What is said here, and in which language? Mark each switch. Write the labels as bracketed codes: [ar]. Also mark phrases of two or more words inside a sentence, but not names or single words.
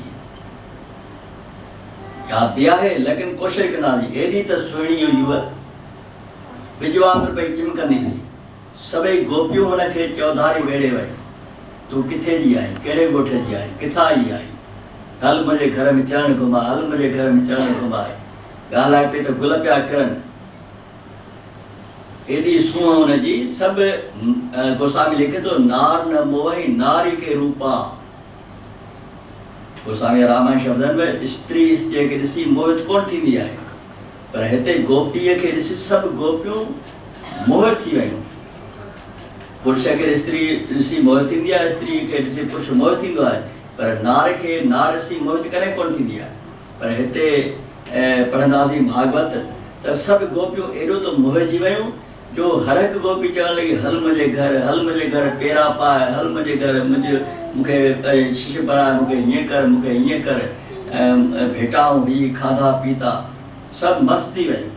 [sd] यादि आहे, लेकिन कोशिशि कंदासीं। एॾी त सुहिणी हुई उहा, बिज वांगुरु पई चिमकंदी हुई। सभई गोपियूं हुनखे चौधारी वेड़े वई, तूं किथे जी आहीं, कहिड़े ॻोठ जी आहीं, किथां आई आहीं, हल मुंहिंजे घर में चरण घुमा, हल मुंहिंजे घर में चरण घुमाए। ॻाल्हाए पई त गुल पिया किरनि, एॾी सूंहं हुनजी। सभु गोस्वामी लिखे थो, [awa] नार न मोही नारी के रूपा। [sd] गोस्वामी रामायण शब्दनि में स्त्री स्त्रीअ खे ॾिसी मोहित कोन थींदी आहे, पर हिते गोपीअ खे ॾिसी सभु गोपियूं मोहित थी वियूं। पुरुष खे स्त्री ॾिसी मोहित थींदी आहे, स्त्री खे ॾिसी पुरुष मोहित थींदो आहे, पर नार खे नार ॾिसी मोहित कॾहिं कोन थींदी आहे। पर हिते पढ़ंदासीं भागवत त सभु गोपियूं एॾो त मोहिजी वियूं जो हर हिकु गोपी चवणु लॻी, हल मुंहिंजे घर, हल मुंहिंजे घर, पेरा पाए, हल मुंहिंजे घर, मूंखे शिश पढ़ाए, मूंखे हीअं कर, मूंखे हीअं कर, भेटाऊं ही खाधा पीता, सभु मस्तु थी वियूं।